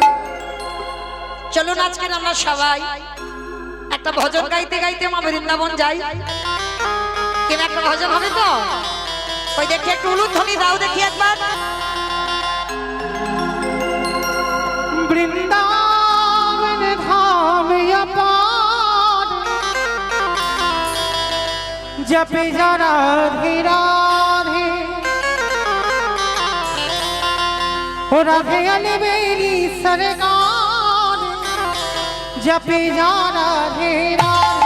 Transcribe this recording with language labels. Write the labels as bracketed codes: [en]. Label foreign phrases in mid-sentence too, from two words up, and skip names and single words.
[bn] চলুন আজকে আমরা সবাই একটা ভজন গাইতে গাইতে মা বৃন্দাবন যাই। কেন একটা ভজন হবে তো? ওই দেখি একটু উলুধ্বনি দাও দেখি একবার। [hi] वृन्दावन धाम अपार, जपे जा राधे राधे, ओ राधे अली मेरी सरकार, जपे जा राधे राधे।